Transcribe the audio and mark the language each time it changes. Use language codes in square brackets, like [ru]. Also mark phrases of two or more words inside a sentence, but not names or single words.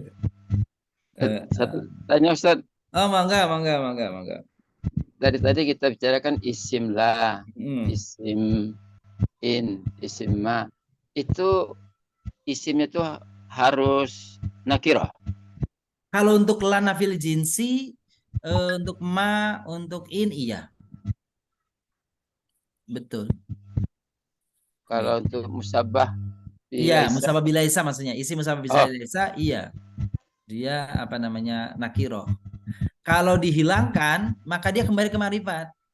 [id] Satu tanya Ustaz. Oh, mangga. Dari tadi kita bicarakan isim la, isim in, isim ma. Itu isimnya tuh harus nakirah. Kalau untuk [ar] لا نافي الجنس, [id] untuk ma, untuk in iya. Betul. Kalau untuk musabah iya, [ar] مشبهة بليس [id] maksudnya. Isi [ar] مشبهة بليس [id] iya. Dia apa namanya? Nakiroh. Kalau dihilangkan, maka dia kembali ke ma'rifat.